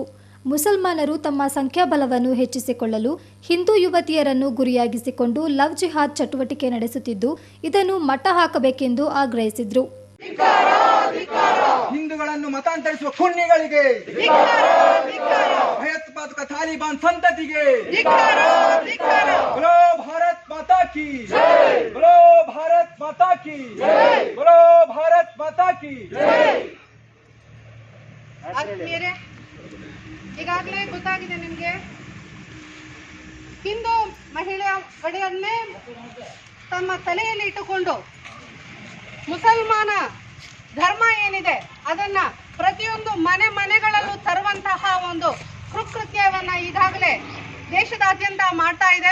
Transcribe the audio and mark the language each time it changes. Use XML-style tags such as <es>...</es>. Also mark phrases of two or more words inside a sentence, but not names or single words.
<kn>ಮುಸಲ್ಮಾನರು ತಮ್ಮ ಸಂಖ್ಯಾಬಲವನ್ನು ಹೆಚ್ಚಿಸಿಕೊಳ್ಳಲು ಹಿಂದೂ ಯುವತಿಯರನ್ನು ಗುರಿಯಾಗಿಸಿಕೊಂಡು ಲವ್ ಜಿಹಾದ್ ಚಟುವಟಿಕೆ ನಡೆಸುತ್ತಿದ್ದು, ಇದನ್ನು ಮಟ್ಟ ಹಾಕಬೇಕೆಂದು ಆಗ್ರಹಿಸಿದರು. ಹಿಂದೂಗಳನ್ನು ಮತಾಂತರಿಸುವ ಖುನ್ನಿಗಳಿಗೆ, ಭಯೋತ್ಪಾದಕ ತಾಲಿಬಾನ್ ಸಂತತಿಗೆ</kn> <hi>बोलो भारत माता की जय, बोलो भारत माता की जय, बोलो भारत माता की जय.</hi> <kn>ಆತ್ಮೀಯರೇ, ಈಗಾಗಲೇ ಗೊತ್ತಾಗಿದೆ ನಿಮಗೆ, ಹಿಂದೂ ಮಹಿಳೆಯನ್ನೇ ತಮ್ಮ ತಲೆಯಲ್ಲಿ ಇಟ್ಟುಕೊಂಡು ಮುಸಲ್ಮಾನ ಧರ್ಮ ಏನಿದೆ ಅದನ್ನ ಪ್ರತಿಯೊಂದು ಮನೆಗಳಲ್ಲೂ ತರುವಂತಹ ಒಂದು ಕೃತ್ಯವನ್ನ ಈಗಾಗಲೇ ದೇಶದಾದ್ಯಂತ ಮಾಡ್ತಾ ಇದೆ.</kn>